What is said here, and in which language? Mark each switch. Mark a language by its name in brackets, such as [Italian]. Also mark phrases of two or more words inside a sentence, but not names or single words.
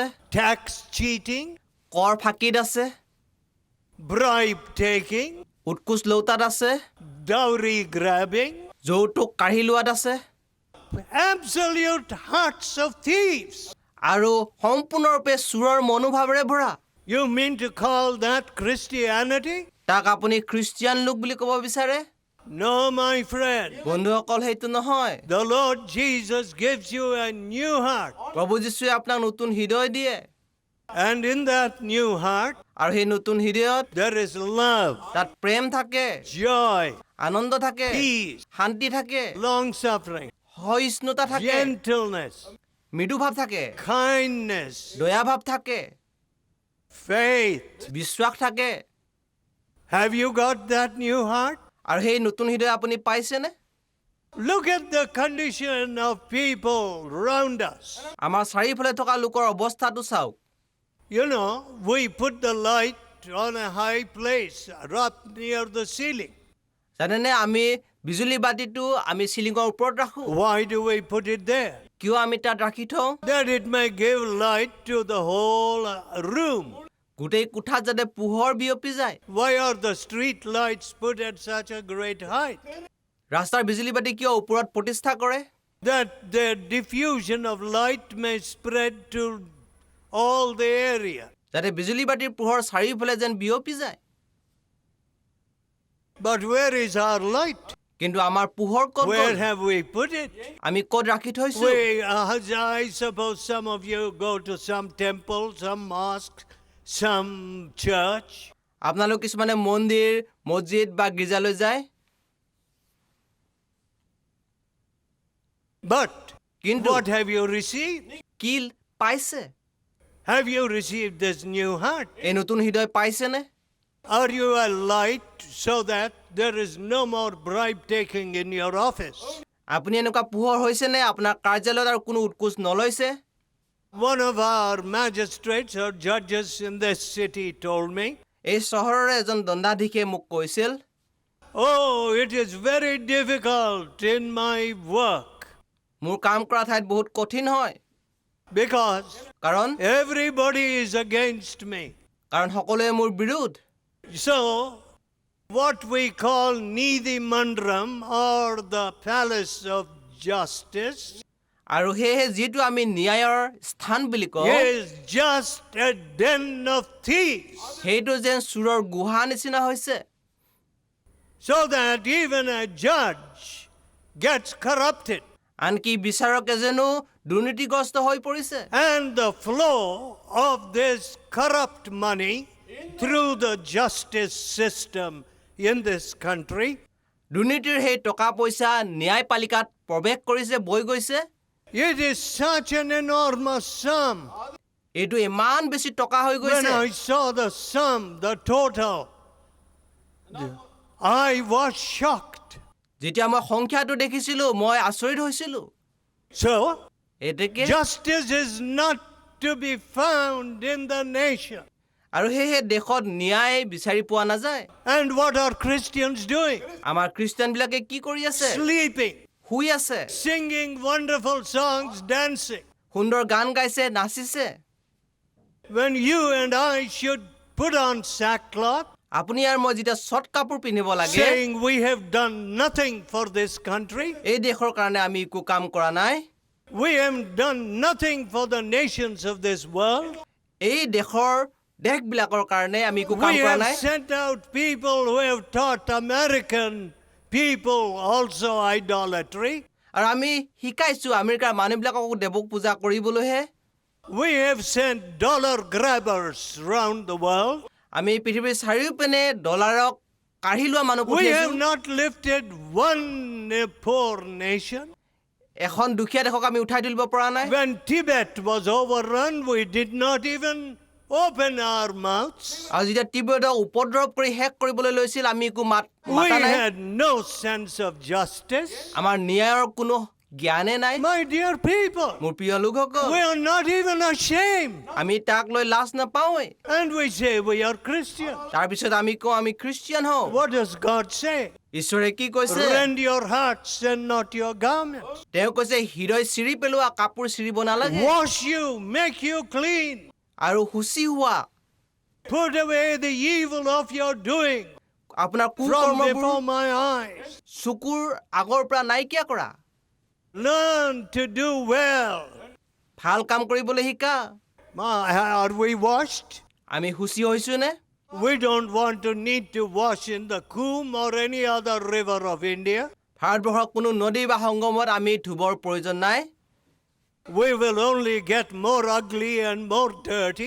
[English] tax cheating, [Assamese] কৰ ফাঁকিত আছে [English] bribe taking, [Assamese] উৎকোচ লৌতাত আছে [English] dowry grabbing, [Assamese] যৌতুক কাঢ়ি লোৱাত আছে [English] absolute hearts of thieves. [Assamese] আৰু সম্পূৰ্ণৰূপে চোৰৰ মনোভাৱেৰে ভৰা [English] You mean to call that Christianity? [Assamese] তাক আপুনি খ্ৰীষ্টিয়ান লোক বুলি ক'ব বিচাৰে [English] No, my friend. [Assamese] বন্ধুসকল সেইটো নহয় [English] The Lord Jesus gives you a new heart. [Assamese] প্ৰভু যীশুৱে আপোনাক নতুন হৃদয় দিয়ে [English] And in that new heart, [Assamese] আৰু সেই নতুন হৃদয়ত [English] there is love, [Assamese] তাত প্ৰেম থাকে [English] joy, [Assamese] আনন্দ থাকে [English] peace, [Assamese] শান্তি থাকে [English] long suffering, [Assamese] সহিষ্ণুতা থাকে [English] gentleness, [Assamese] মৃদু ভাৱ থাকে [English] kindness, [Assamese] দয়া ভাৱ থাকে [English] faith. [Assamese] বিশ্বাস থাকে [English] Have you got that new heart? [Assamese] আৰু সেই নতুন হৃদয় আপুনি পাইছেনে [English] Look at the condition of people around us. [Assamese] আমাৰ চাৰিওফালে থকা লোকৰ অৱস্থাটো চাওক [English] You know, we put the light on a high place, up near the ceiling. [Assamese] জানেনে আমি বিজুলী বাতিটো আমি চিলিঙৰ ওপৰত ৰাখোঁ [English] Why do we put it there? [Assamese] কিয় আমি তাত ৰাখি থওঁ [English] That it may give light to the whole room. [Assamese] গোটেই কোঠাত যাতে পোহৰ বিয়পি যায় [English] Why are the street lights put at such a great height? [Assamese] ৰাস্তাৰ বিজুলী বাতি কিয় ওপৰত প্ৰতিষ্ঠা কৰে [English] That the diffusion of light may spread to all the area. [Assamese] যাতে বিজুলী বাতিৰ পোহৰ চাৰিওফালে যেন বিয়পি যায় [English] But where is our light? [Assamese] কিন্তু আমাৰ পোহৰ ক'ত [English] Where [Assamese] গ'ল? [English] have we put it? [Assamese] আমি ক'ত ৰাখি থৈছো [English] I suppose some of you go to some temple, some mosque, some church. [Assamese] আপোনালোক কিছুমানে মন্দিৰ মছজিদ বা গীৰ্জালৈ যায় [English] But [Assamese] কিন্তু [English] what have you received? [Assamese] কি পাইছে [English] Have you received this new heart? [Assamese] এই নতুন হৃদয় পাইছেনে [English] Are you a light so that there is no more bribe taking in your office? [Assamese] আপুনি এনেকুৱা পোহৰ হৈছেনে আপোনাৰ কাৰ্যালয়ত আৰু কোনো উৎকোচ নলৈছে [English] One of our magistrates or judges in this city told me, [Assamese] এই চহৰৰে এজন দণ্ডাধীশে মোক কৈছিল [English] oh, it is very difficult in my work [Assamese] মোৰ কাম কৰা ঠাইত বহুত কঠিন হয় [English] because [Assamese] কাৰণ [English] everybody is against me. [Assamese] কাৰণ সকলোৱে মোৰ বিৰোধ [English] So, what we call [Tamil] நீதி மன்றம் [English] or the Palace of Justice [Assamese] আৰু সেয়েহে যিটো আমি ন্যায়ৰ স্থান বুলি কওঁ [English] is just a den of thieves. [Assamese] সেইটো যেন চোৰৰ গুহা নিচিনা হৈছে [English] So that even a judge gets corrupted. [Assamese] আনকি বিচাৰক এজনো দুৰ্নীতিগ্ৰস্ত হৈ পৰিছে [English] And the flow of this corrupt money through the justice system in this country [Assamese] দুৰ্নীতিৰ সেই টকা পইচা ন্যায়পালিকাত প্ৰৱেশ কৰিছে বৈ গৈছে [English] it is such an enormous sum. [Assamese] এইটো ইমান বেছি টকা হৈ [English] When [Assamese] গৈছে [English] I saw the sum, the total, I was shocked. [Assamese] যেতিয়া মই সংখ্যাটো দেখিছিলো মই আচৰিত হৈছিলো [English] So, [Assamese] এতেকে [English] justice is not to be found in the nation. [Assamese] আৰু সেয়েহে দেশত ন্যায় বিচাৰি পোৱা নাযায় [English] And what are Christians doing? [Assamese] আমাৰ খ্ৰীষ্টানবিলাকে কি কৰি আছে [English] Sleeping, [Assamese] শুই আছে [English] singing wonderful songs, dancing. [Assamese] সুন্দৰ গান গাইছে নাচিছে [English] When you and I should put on sackcloth, [Assamese] আপুনি আৰু মই যেতিয়া চট কাপোৰ পিন্ধিব লাগে [English] saying we have done nothing for this country, [Assamese] এই দেশৰ কাৰণে আমি একো কাম কৰা নাই [English] we have done nothing for the nations of this world. [Assamese] এই দেশবিলাকৰ কাৰণে আমি একো কাম [English] We [Assamese] কৰা [English] have [Assamese] নাই [English] sent out people who have taught American people also idolatry. [Assamese] আৰু আমি শিকাইছো আমেৰিকাৰ মানুহবিলাকক দেৱক পূজা কৰিবলৈহে [English] We have sent dollar grabbers round the world. [Assamese] আমি পৃথিৱীৰ চাৰিওপিনে ডলাৰক কাঢ়ি লোৱা মানুহ [English] We have [Assamese] পঠিয়াইছো [English] not lifted one poor nation. [Assamese] এখন দুখীয়া দেশক আমি উঠাই তুলিব পৰা নাই [English] When Tibet was overrun, we did not even open our mouths. [Assamese] আৰু যেতিয়া তীব্ৰতাক উপদ্ৰৱ কৰি শেষ কৰিবলৈ লৈছিল আমি একো [English] We [Assamese] মাতা নাই [English] had no sense of justice. [Assamese] আমাৰ ন্যায়ৰ কোনো জ্ঞানে নাই [English] My dear people, [Assamese] মোৰ প্ৰিয় লোকসকল [English] we are not even ashamed. [Assamese] আমি তাক লৈ লাজ নাপাওঁৱেই [English] And we say we are Christians. [Assamese] তাৰপিছত আমি কওঁ আমি খ্ৰীষ্টিয়ান হওঁ [English] What does God say? [Assamese] ঈশ্বৰে কি কৈছে [English] Rend your hearts and not your garments. [Assamese] তেওঁ কৈছে হৃদয় চিৰি পেলোৱা কাপোৰ চিৰিব নালাগে [English] Wash you, make you clean. [Assamese] আৰু শুচি হোৱা [English] Put away the evil of your doing [Assamese] আপোনাৰ [English] from [Assamese] কুকৰ্মবোৰ [English] before my eyes. [Assamese] চকুৰ আগৰ পৰা নাইকিয়া কৰা [English] Learn to do well. [Assamese] ভাল কাম কৰিবলৈ শিকা [English] Are we washed? [Assamese] আমি শুচি হৈছো নে [English] We don't want to need to wash in the Coombe or any other river of India. [Assamese] ভাৰতবৰ্ষৰ কোনো নদী বা সংগমত আমি ধুবৰ প্ৰয়োজন নাই [English] We will only get more ugly and more dirty.